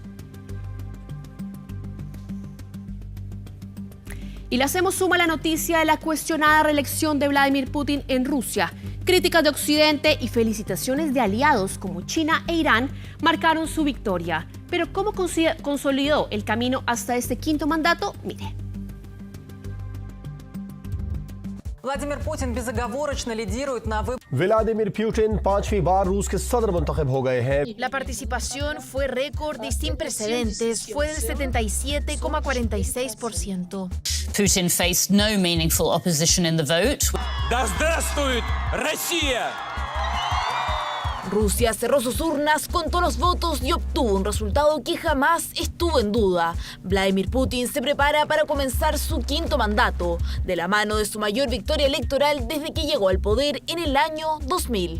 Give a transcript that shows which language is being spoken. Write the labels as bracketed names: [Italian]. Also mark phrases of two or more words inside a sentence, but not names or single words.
[Spanish] Y le hacemos suma a la noticia de la cuestionada reelección de Vladimir Putin en Rusia. Críticas de Occidente y felicitaciones de aliados como China e Irán marcaron su victoria. Pero ¿cómo consolidó el camino hasta este 5º mandato? Mire. [Russian] Владимир Путин безоговорочно лидирует на выборах. [Urdu] ولادیمیر پوتن پانچویں بار روس کے صدر منتخب ہو گئے ہیں. [Spanish] La participación fue récord y sin precedentes, fue del 77,46%. [English] Putin faced no meaningful opposition in the vote. [Russian] Да здравствует Россия! [Spanish] Rusia cerró sus urnas, contó los votos y obtuvo un resultado que jamás estuvo en duda. Vladimir Putin se prepara para comenzar su 5º mandato, de la mano de su mayor victoria electoral desde que llegó al poder en el año 2000.